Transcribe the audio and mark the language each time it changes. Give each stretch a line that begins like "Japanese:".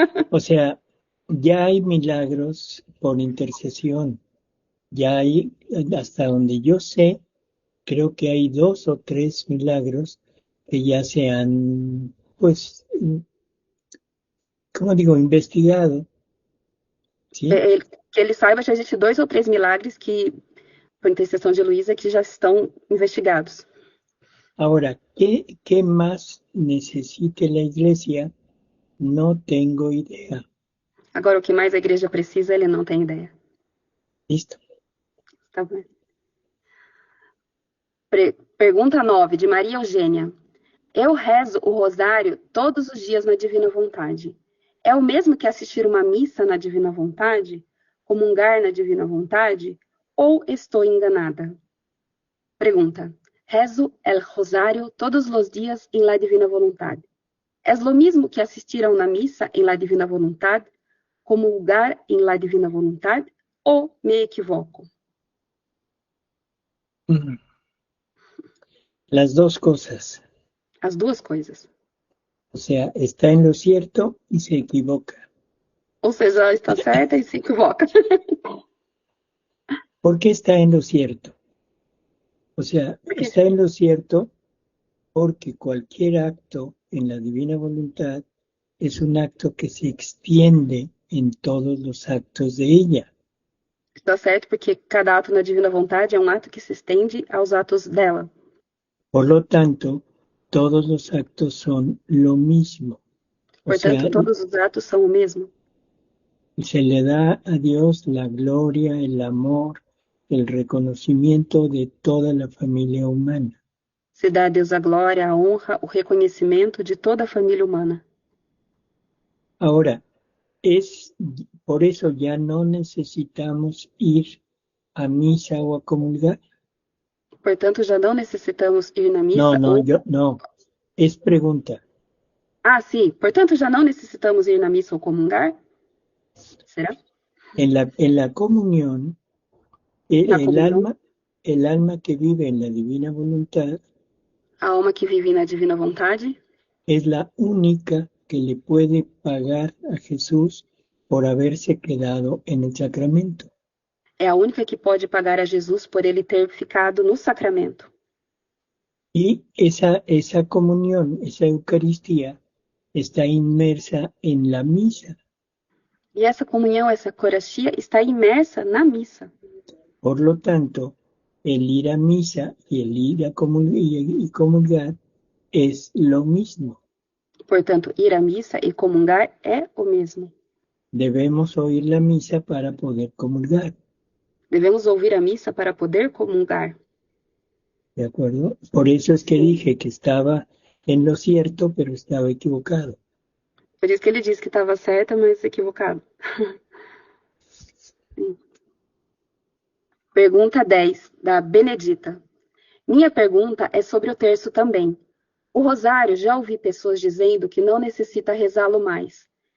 Spanish: O sea, ya hay milagros por intercesión. Ya hay, hasta donde yo sé, creo que hay 2 o 3 milagros que ya se han, pues, como digo, investigado. ¿Sí?
Portuguese: Que ele saiba, já existe 2 ou 3 milagres que, por intercessão de Luísa, que já estão investigados.
Spanish: Ahora, ¿qué más necesite la Iglesia? No tengo idea.
Portuguese: Agora, o que mais a igreja precisa, ele não tem ideia.
Spanish: Listo.
Portuguese: Tá bom. Pergunta 9, de Maria Eugênia. Eu rezo o rosário todos os dias na Divina Vontade. É o mesmo que assistir uma missa na Divina Vontade? Comungar na Divina Vontade? Ou estou enganada? Pergunta.
Spanish: Rezo el
Portuguese: rosário todos os dias em la Divina Vontade.
Spanish: ¿Es lo mismo que asistir a una misa en la divina voluntad, comulgar en la divina voluntad, o me equivoco? Las dos cosas.
Portuguese: As duas coisas.
Spanish: O sea, está en lo cierto y se equivoca.
Portuguese: Ou seja, ela está certa e se equivoca.
Spanish: ¿Por qué está en lo cierto? O sea, está en lo cierto porque cualquier acto en la divina voluntad es un acto que se extiende en todos los actos de ella.
Portuguese: Está certo porque cada ato na divina vontade é um ato que se estende aos atos dela.
Spanish: Por lo tanto, todos los actos son lo mismo. O
Portuguese: Portanto,
Spanish: sea,
Portuguese: todos os atos são o mesmo.
Spanish: se le da a Dios la gloria, el amor, el reconocimiento de toda la familia humana.
Portuguese: Se dá a Deus a glória, a honra, o reconhecimento de toda a família humana.
Spanish: Ahora, por eso ya no necesitamos ir a misa o a comulgar.
Portuguese: Portanto, já não necessitamos ir na missa.
Spanish: No, es pregunta.
Portuguese: Ah, sim. Portanto, já não necessitamos ir na missa ou comungar? Será?
Spanish: En la comunión, el alma que vive en la divina voluntad,
Portuguese: a alma que vive na divina vontade,
Spanish: es la única que le puede pagar a Jesús por haberse quedado en el sacramento.
Portuguese: é a única que pode pagar a Jesus por ele ter ficado no sacramento.
Spanish: Y esa comunión, esa Eucaristía, está inmersa en la misa.
Portuguese: E essa comunhão, essa Eucaristia, está imersa na missa.
Spanish: Por lo tanto, el ir a misa y el ir a comulgar es lo mismo.
Portuguese: Portanto, ir à missa e comungar é o mesmo.
Spanish: Debemos oír la misa para poder comulgar.
Portuguese: Devemos ouvir a missa para poder comungar.
Spanish: ¿De acuerdo? Por eso es que dije que estaba en lo cierto, pero estaba equivocado.
Portuguese: Por isso que ele disse que estava certa, mas equivocado. Pergunta 10, da Benedita. Minha pergunta é sobre o terço também. O rosário, já ouvi pessoas dizendo que não necessita rezá-lo mais.